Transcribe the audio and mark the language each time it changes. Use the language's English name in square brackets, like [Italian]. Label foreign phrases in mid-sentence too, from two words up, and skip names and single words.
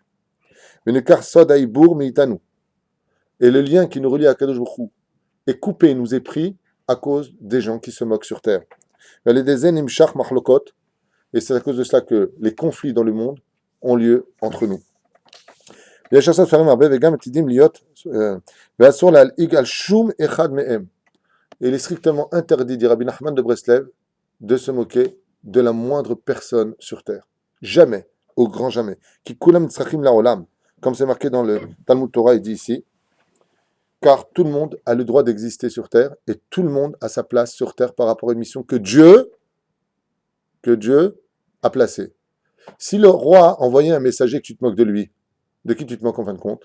[French] Et le lien qui nous relie à [Hebrew] קדוש ברוך הוא [French] est coupé, nous est pris à cause des gens qui se moquent sur terre. Et c'est à cause de cela que les conflits dans le monde ont lieu entre nous. [Hebrew] יש לעשות דברים הרבה וגם עתידים להיות, ואסור להלעיג על שום אחד מהם. [French] Et il est strictement interdit, dit Rabbi Nachman de Breslev, de se moquer de la moindre personne sur terre. Jamais, au grand jamais. [Hebrew] כי כולם צריכים לעולם, [French] comme c'est marqué dans le Talmud Torah, il dit ici, car tout le monde a le droit d'exister sur terre et tout le monde a sa place sur terre par rapport à une mission que Dieu a placée. Si le roi envoyait un messager que tu te moques de lui, de qui tu te moques en fin de compte?